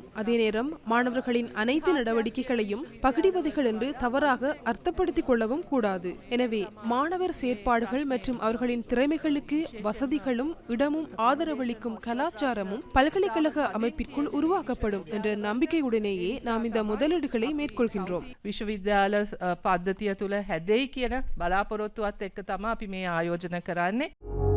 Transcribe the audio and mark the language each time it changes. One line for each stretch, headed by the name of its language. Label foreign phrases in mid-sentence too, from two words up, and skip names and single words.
Tamil: அதே நேரம் மாணவர்களின் அனைத்து நடவடிக்கைகளையும் பகிடிவதைகள் என்று தவறாக அர்த்தப்படுத்திக் கொள்ளவும் கூடாது. எனவே மாணவர் செயற்பாடுகள் மற்றும் அவர்களின் திறமைகளுக்கு வசதிகளும் இடமும் ஆதரவளிக்கும் கலாச்சாரமும் பல்கலைக்கழக அமைப்பிற்குள் உருவாக்கப்படும் என்ற நம்பிக்கையுடனேயே நாம் இந்த முதலீடுகளை மேற்கொள்கின்றோம்.
Sinhala: විශ්වවිද්‍යාල පද්ධතිය තුළ හැදෙයි කියන බලාපොරොත්තුවත් එක්ක තමයි අපි මේ ආයෝජන කරන්නේ.